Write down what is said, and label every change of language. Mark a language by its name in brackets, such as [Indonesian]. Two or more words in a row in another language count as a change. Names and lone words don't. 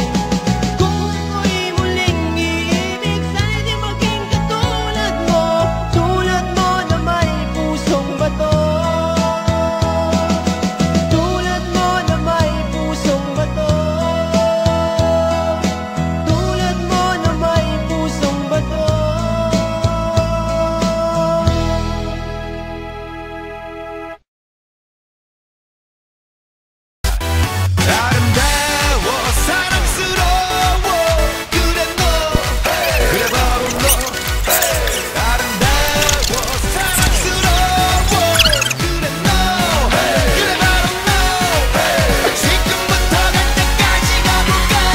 [Filipino] Kung ako'y muling iibig, sana'y di maging katulad mo, tulad mo na may pusong bato. Tulad mo na may pusong bato. Tulad mo na may pusong bato. [Korean] 아름다워 사랑스러워 그래 너 그래 바로 너 아름다워 사랑스러워 그래 너 그래 바로 너 지금부터 갈 때까지 가볼까